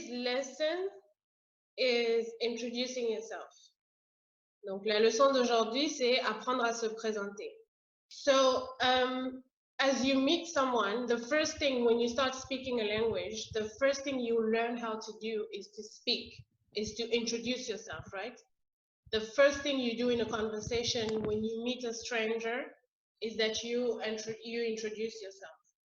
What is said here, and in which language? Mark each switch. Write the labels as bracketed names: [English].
[English] lesson is introducing yourself. [French] Donc, la leçon d'aujourd'hui, c'est apprendre à se présenter. [English] So, as you meet someone, the first thing when you start speaking a language, the first thing you learn how to do is to speak, is to introduce yourself, right? The first thing you do in a conversation when you meet a stranger is that you introduce yourself.